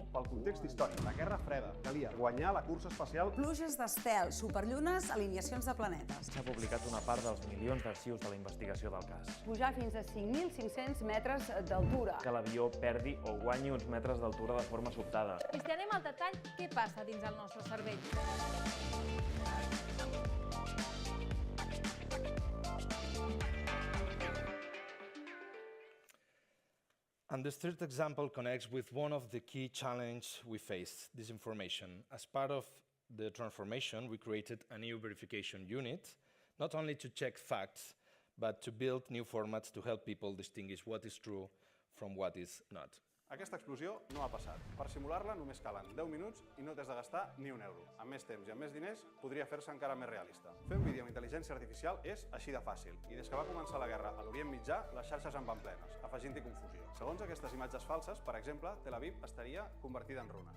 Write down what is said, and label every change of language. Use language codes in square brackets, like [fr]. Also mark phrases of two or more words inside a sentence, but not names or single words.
[ca] Pel context històric, la Guerra Freda, calia guanyar la cursa espacial. Pluges d'estel, superllunes, alineacions de planetes. S'ha publicat una part dels milions d'arxius de la investigació del cas. Pujar fins a 5.500 metres d'altura. Que l'avió perdi o guanyi uns metres d'altura de forma sobtada. I si anem al detall, què passa dins el nostre cervell? [en] And this third example connects with one of the key challenges we face, disinformation. As part of the transformation, we created a new verification unit, not only to check facts, but to build new formats to help people distinguish what is true from what is not. [ca] Aquesta explosió no ha passat. Per simular-la només calen 10 minuts i no t'has de gastar ni un euro. Amb més temps i amb més diners podria fer-se encara més realista. Fer un vídeo amb intel·ligència artificial és així de fàcil. I des que va començar la guerra a l'Orient Mitjà, les xarxes en van plenes, afegint-hi confusió. Segons aquestes imatges falses, per exemple, Tel Aviv estaria convertida en runes.